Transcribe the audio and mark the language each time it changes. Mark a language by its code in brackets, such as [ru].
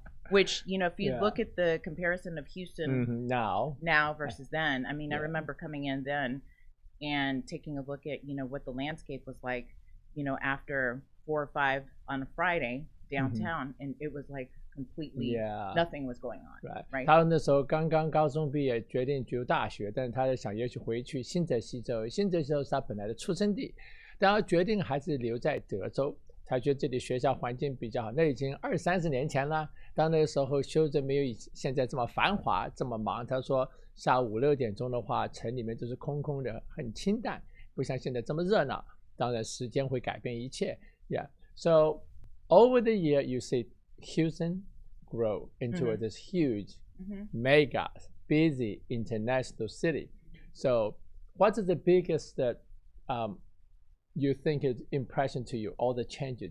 [en] Which, if you look at the comparison of Houston now versus then, I mean, I remember coming in then and taking a look at, what the landscape was like, after 4 or 5 on a Friday downtown, and it was like completely nothing was going on. Right. [zh] 他那时候刚刚高中毕业，决定读大学，但是他想也许回去新泽西州。新泽西州是他本来的出生地，但他决定还是留在德州。他觉得这里学校环境比较好。那已经20-30年前了，当那个时候休整没有现在这么繁华，这么忙。他说下午5-6点钟的话，城里面都是空空的，很清淡，不像现在这么热闹。当然，时间会改变一切。 [en] Yeah. So over the year, you see Houston grow into this huge, mega, busy international city. So, what is the biggest you think is impression to you? All the changes.